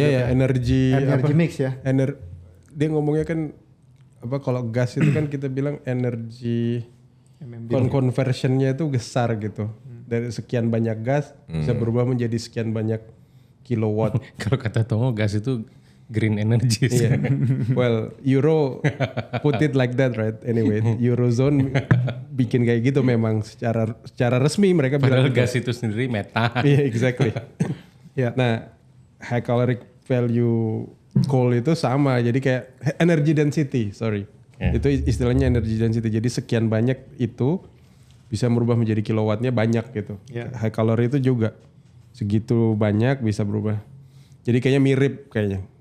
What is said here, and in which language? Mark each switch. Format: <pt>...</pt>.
<id>Iya, energi mix ya. Dia ngomongnya kan apa kalau gas itu kan kita bilang energi conversionnya itu besar gitu. Dari sekian banyak gas bisa berubah menjadi sekian banyak kilowatt. Kalau kata Tongo gas itu green energy.</id> <en>Yeah. Well, Euro put it like that, right?</en> <id>Anyway, Eurozone bikin kayak gitu memang secara resmi mereka Padahal bilang gas itu sendiri metan. Iya, exactly. Nah,</id> <en>high caloric value coal</en> <id>itu sama. Jadi kayak energy density, sorry. Itu istilahnya energy density. Jadi sekian banyak itu bisa merubah menjadi kilowattnya banyak gitu. High calorie itu juga segitu banyak bisa berubah. Jadi kayaknya mirip kayaknya.</id>